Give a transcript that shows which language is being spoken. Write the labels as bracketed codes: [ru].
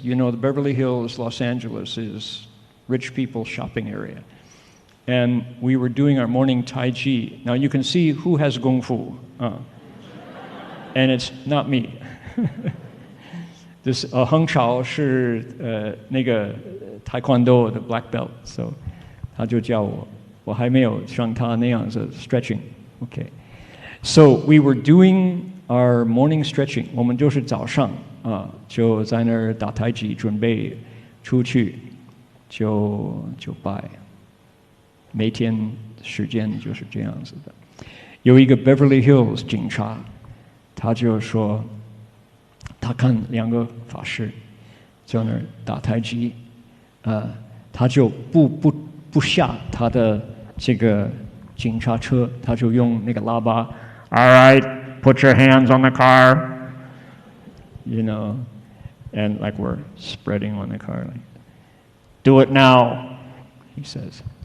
[en] You know, the Beverly Hills, Los Angeles, is rich people's shopping area. And we were doing our morning Tai Chi. Now, you can see who has Gong Fu. And it's not me. This Heng Sure [zh] 是那个 [en] Taekwondo 的 black belt. [zh] So 他就教我，我还没有像他那样子 stretching. [en] Okay. So we were doing our morning stretching. [zh] 我们就是早上就在那儿打太极，准备出去就拜。每天时间就是这样子的。有一个 Beverly Hills 警察，他就说，他看2个法师在那儿打太极，他就不下他的这个警察车，他就用那个喇叭 ， [en] All right, put your hands on the car, you know, and like we're spreading on the car, like, do it now, he says.